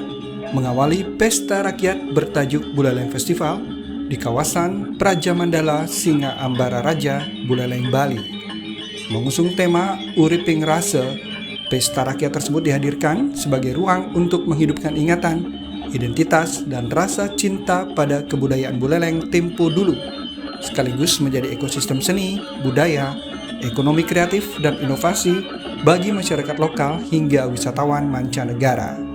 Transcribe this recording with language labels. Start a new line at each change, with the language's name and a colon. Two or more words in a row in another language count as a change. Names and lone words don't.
Indonesian: ...mengawali pesta rakyat bertajuk Buleleng Festival... ...di kawasan Praja Mandala Singa Ambara Raja, Buleleng, Bali. Mengusung tema Uriping Rasa, pesta rakyat tersebut dihadirkan sebagai ruang untuk menghidupkan ingatan, identitas, dan rasa cinta pada kebudayaan Buleleng tempo dulu, sekaligus menjadi ekosistem seni, budaya, ekonomi kreatif, dan inovasi bagi masyarakat lokal hingga wisatawan mancanegara.